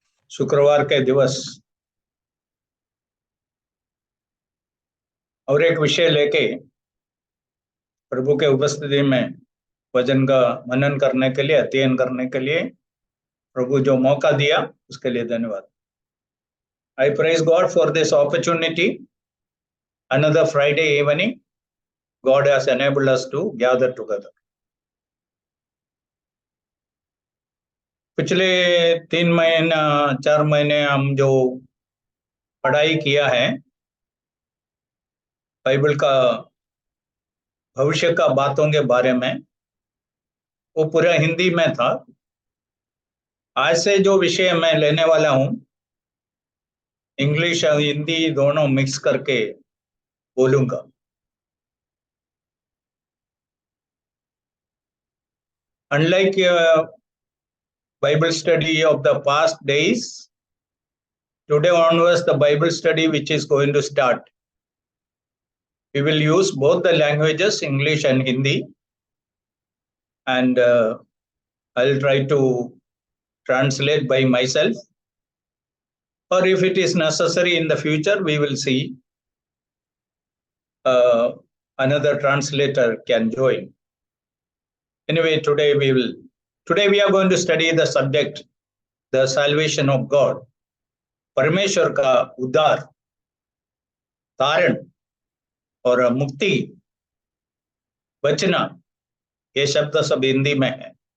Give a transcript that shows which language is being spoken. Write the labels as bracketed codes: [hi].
[hi] शुक्रवार के दिवस और एक विषय लेके प्रभु के उपस्थिति में वचन का मनन करने के लिए, अध्ययन करने के लिए प्रभु जो मौका दिया उसके लिए धन्यवाद। [en] I praise God for this opportunity. Another Friday evening, God has enabled us to gather together. [hi] पिछले 3 महीना 4 महीने हम जो पढ़ाई किया है बाइबल का भविष्य का बातों के बारे में, वो पूरा हिंदी में था। आज से जो विषय मैं लेने वाला हूं, इंग्लिश और हिंदी दोनों मिक्स करके बोलूंगा। [en] Unlike Bible study of the past days, today onwards the Bible study which is going to start, we will use both the languages, English and Hindi, and I'll try to translate by myself, or if it is necessary in the future, we will see another translator can join. Anyway, today we are going to study the subject, the salvation of God. [hi] परमेश्वर का उद्धार, तारण और मुक्ति, बचना, ये शब्द सब हिंदी में है।